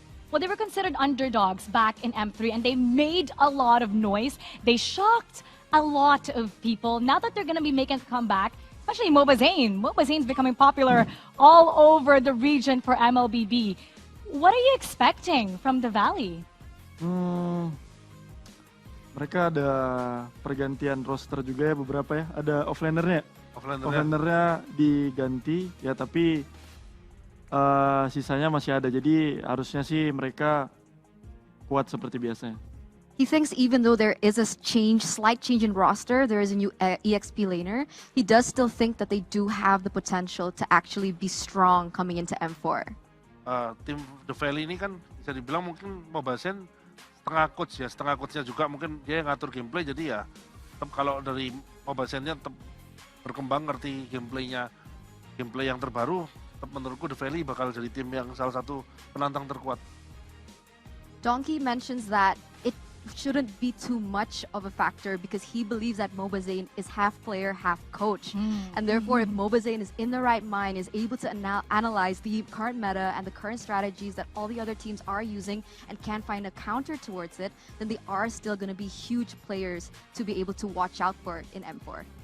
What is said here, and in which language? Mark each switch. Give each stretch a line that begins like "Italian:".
English: Well, they were considered underdogs back in M3, and they made a lot of noise. They shocked a lot of people. Now that they're going to be making a comeback, especially MOBAZONE. MOBAZONE's becoming popular all over the region for MLBB. What are you expecting from the Valley?
Indonesian: Mereka ada pergantian roster juga ya beberapa ya. Ada offlanernya. Offlanernya diganti ya, tapi sisanya masih ada. Jadi harusnya sih mereka kuat seperti biasanya.
English: He thinks even though there is a slight change in roster, there is a new EXP laner, he does still think that they do have the potential to actually be strong coming into M4.
Indonesian: Tim The Valley ini kan bisa dibilang mungkin MOBAZONE setengah coachnya juga mungkin dia yang ngatur gameplay, jadi ya tetap kalau dari MOBAZONE-nya tetap berkembang, ngerti gameplay yang terbaru, tetap menurutku The Valley bakal jadi tim yang salah satu penantang terkuat.
English: Donkey mentions that it shouldn't be too much of a factor because he believes that MOBAZONE is half player, half coach. And therefore, if MOBAZONE is in the right mind, is able to analyze the current meta and the current strategies that all the other teams are using and can find a counter towards it, then they are still going to be huge players to be able to watch out for in M4.